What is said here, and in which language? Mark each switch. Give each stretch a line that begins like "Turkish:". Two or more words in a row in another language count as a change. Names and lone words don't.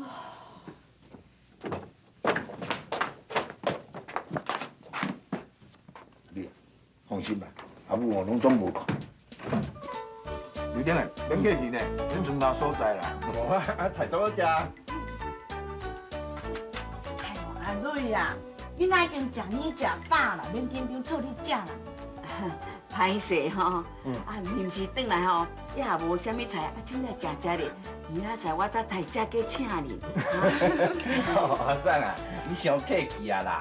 Min Nan Chinese: 你放心吧，阿母我拢总无讲。刘丁啊，免客气呢，恁船头所在啦。无啊，菜多食。哎呦，阿女啊，囡仔已经食饱食饱啦，免紧张做你食啦。歹势吼，啊，临时转来吼，也无啥物菜，啊，真正食咧。明仔载我再大只过请你。阿桑啊，你伤客气啊啦！